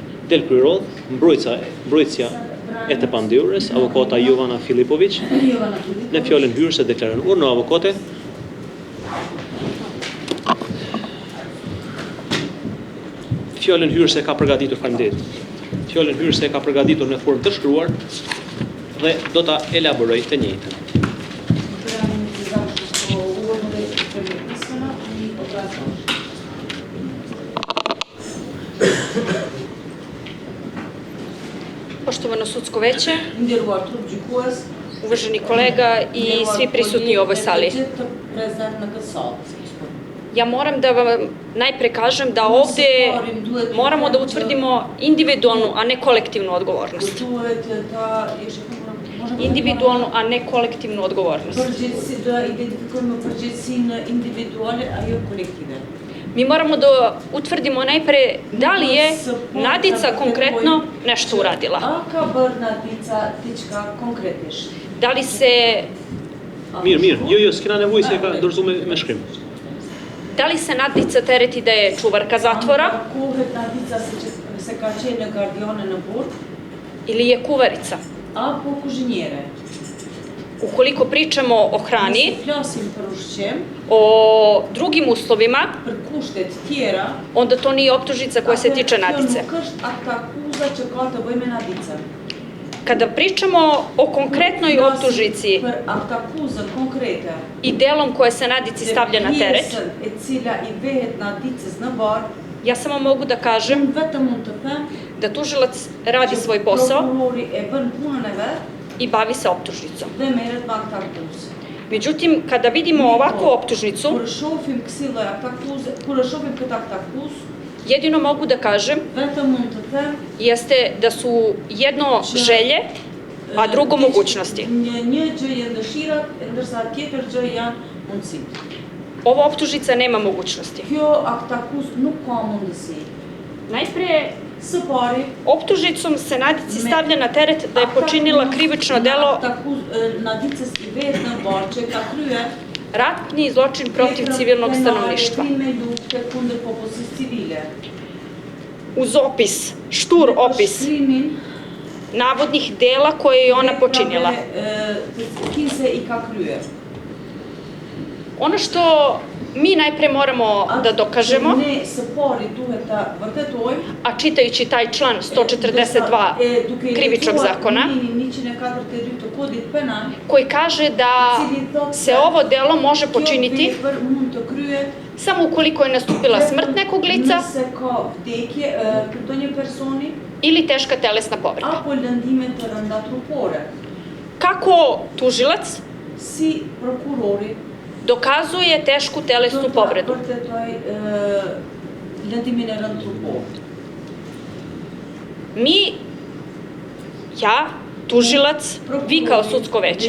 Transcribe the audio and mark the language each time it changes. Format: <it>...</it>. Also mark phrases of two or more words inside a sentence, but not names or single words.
<sq>Del Kryrodh, mbrojtësja e të pandehurës, avokata Jovana Filipović, në fjalën hyrëse deklaron.</sq> <sr>Urno avokate.</sr> <sq>Fjalën hyrëse ka përgatitur faleminderit. Fjalën hyrëse ka përgatitur në formë të shkruar dhe do ta elaboroj të njëjtën.</sq> <sr>Poštovano sudsko veće, uvaženi kolega i svi prisutni u ovoj sali. Ja moram da vam najpre kažem da ovde moramo da utvrdimo individualnu, a ne kolektivnu odgovornost. individualnu, a ne kolektivnu odgovornost. Da identifikujemo</sr> <sq>përgjegjësinë individuale ajo kolektive.</sq> <sr>Mi moramo da utvrdimo najpre da li je Nadica konkretno nešto uradila.</sr> <sq>A ka bërë Nadica diçka konkretisht?</sq> <sr>Da li se</sr> <sq>Mirë, jo, s'kena nevojë se e ka dorëzu me shkrim.</sq> <sr>Da li se Nadica tereti da je čuvarka zatvora</sr> <sq>Kohet Nadica se ka qenë gardiane në burg</sq> <sr>ili je kuvarica?</sr> <sq>apo kuzhinjere?</sq> <sr>Ukoliko pričamo o hrani,</sr> <sq>Nëse flasim për ushqim,</sq> <sr>o drugim uslovima,</sr> <sq>për kushtet tjera,</sq> <sr>onda to nije optužnica koja se tiče Nadice.</sr> <sq>Kjo nuk është aktakuza që ka të bëjë me Nadicën.</sq> <sr>Kada pričamo o konkretnoj optužnici</sr> <sq>Për aktakuzën konkrete</sq> <sr>i delom koje se Nadici stavlja na teret,</sr> <sq>pjesën e cila i vehet Nadicës në barë,</sq> <sr>ja samo mogu da kažem</sr> <sq>vetëm mund të them</sq> <sr>da tužilac radi svoj posao</sr> <sq>prokurori e bën punën e vet</sq> <sr>i bavi se optužnicom.</sr> <sq>dhe merret me aktakuzë.</sq> <sr>Međutim, kada vidimo ovakvu optužnicu,</sr> <sq>Kur shohim kësi lloj aktakuze, kur shohim këtë aktakuzë,</sq> <sr>jedino mogu da kažem</sr> <sq>vetëm mund të them</sq> <sr>jeste da su jedno želje, a drugo mogućnosti.</sr> <sq>Një gjë janë dëshirat, ndërsa tjetër gjë janë mundësitë.</sq> <sr>Ova optužnica nema mogućnosti.</sr> <sq>Kjo aktakuzë nuk ka mundësi.</sq> <sr>Najpre,</sr> <sq>Së pari,</sq> <sr>optužnicom se Nadici stavlja na teret da je počinila krivično delo</sr> <sq>Nadicës i vetë në barë që ka kryer</sq> <sr>ratni zločin protiv civilnog stanovništva.</sr> <sq>Krime lufte kundër popullsisë civile.</sq> <sr>Uz opis, štur opis navodnih dela koje je ona počinila.</sr> <sq>Kise i ka kryer.</sq> <sr>Ono što mi najpre moramo da dokažemo,</sr> <sq>Ne së pari duhet ta vërtetojmë,</sq> <sr>a čitajući taj član 142 krivičnog zakona,</sr> <sq>142 të kodit penal,</sq> <sr>koji kaže da se ovo delo može počiniti</sr> <sq>kjo vepër mund të kryhet</sq> <sr>samo ukoliko je nastupila smrt nekog lica</sr> <sq>nëse ka vdekje të një personi</sq> <sr>ili teška telesna povreda.</sr> <sq>apo lëndime të rënda trupore.</sq> <sr>Kako tužilac</sr> <sq>Si prokurori</sq> <sr>dokazuje tešku telesnu povredu?</sr> <sq>vërtetoj lëndimin e rënd trupor.</sq> <sr>Mi, ja, tužilac, vi kao sudsko veće,</sr>